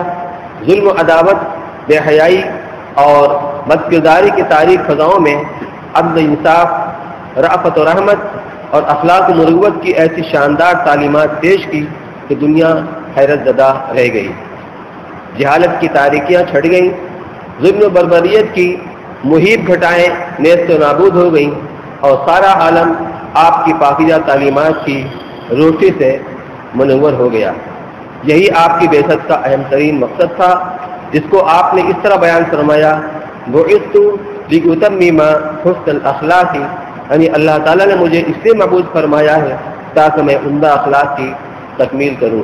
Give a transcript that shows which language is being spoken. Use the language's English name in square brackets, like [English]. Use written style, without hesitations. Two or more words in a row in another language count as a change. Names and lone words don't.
[Urdu] ظلم و عداوت، بے حیائی اور بد کرداری کی تاریک فضاؤں میں عدل، انصاف، رأفت و رحمت اور اخلاق و مروت کی ایسی شاندار تعلیمات پیش کی کہ دنیا حیرت زدہ رہ گئی. جہالت کی تاریکیاں چھٹ گئیں، ظلم و بربریت کی محیط گھٹائیں نیست و نابود ہو گئیں اور سارا عالم آپ کی پاکیزہ تعلیمات کی روشنی سے منور ہو گیا. یہی آپ کی بعثت کا اہم ترین مقصد تھا جس کو آپ نے اس طرح بیان فرمایا، [Arabic] بعثت لأتمم حسن الاخلاق، [Urdu] یعنی اللہ تعالیٰ نے مجھے اس لیے مبعوث فرمایا ہے تاکہ میں عمدہ اخلاق کی تکمیل کروں۔